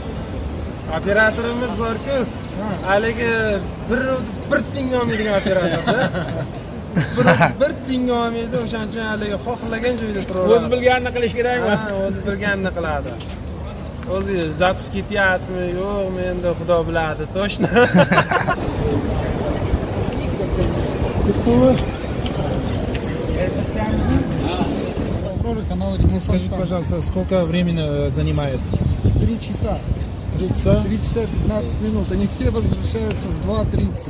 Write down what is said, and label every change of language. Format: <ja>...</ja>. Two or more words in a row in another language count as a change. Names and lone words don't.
<uz>Operatorimiz bor-ku, haligi bir tinga olmaydigan operatorda. Bir tinga olmaydi, o'shaning uchun haligi xohlagan joyda turadi. O'zi bilganini qilish kerakmi? Ha, o'zi bilganini qiladi. O'zi zapis ketyapmi, yo'qmi, endi Xudo biladi,</uz> <ru>точно. Канал скажите, пожалуйста, сколько времени занимает? 3 часа. 3 часа? 3 часа 15 минут. Они все возвращаются в 2:30.</ru>